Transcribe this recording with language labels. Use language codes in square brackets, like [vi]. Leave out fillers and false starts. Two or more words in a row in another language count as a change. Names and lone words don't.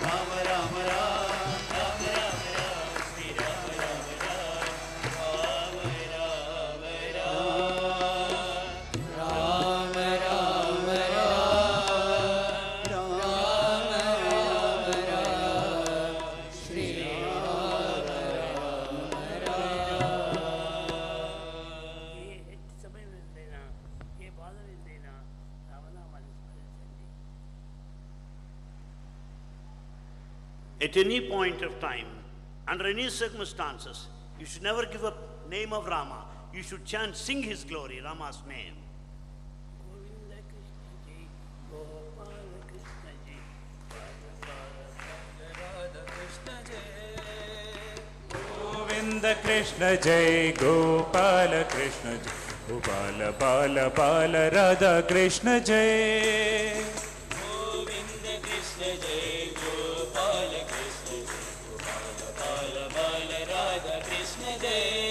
[hi] राम राम राम राम राम राम श्री राम राम राम राम राम राम राम राम राम राम राम श्री राम [te] ఏ సమయమైనా ఏ బాధమైనా రామనామాన్ని స్మరించండి. [en] At any point of time, under any circumstances, you should never give up name of Rama. You should chant, sing his glory, Rama's name. [hi] Govinda Krishna Jai, Gopala Krishna Jai, Radha Krishna Jai गोविंद कृष्ण जय गोपाल कृष्ण जय गोपाल बाल बाल राधा कृष्ण जय गोविंद कृष्ण जय गोपाल कृष्ण जय गोपाल बाल बाल राधा कृष्ण जय